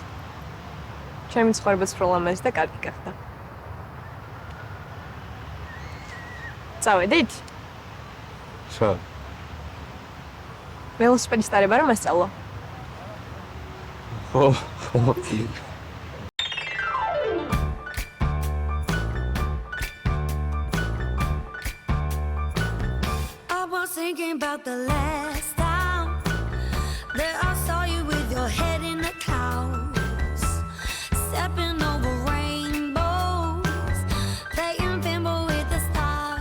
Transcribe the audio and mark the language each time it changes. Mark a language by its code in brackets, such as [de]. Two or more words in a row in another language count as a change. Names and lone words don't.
[ka] ჩემი ცხოვრებაც უფრო ლამაზი და კარგი გახდა. წავედით? სად? ველოსიპედის ტარება რომ ასწავლო. ხო, კი. [en] I was thinking about the last time that I saw you with your head in the clouds, stepping over rainbows, playing pinball with the stars.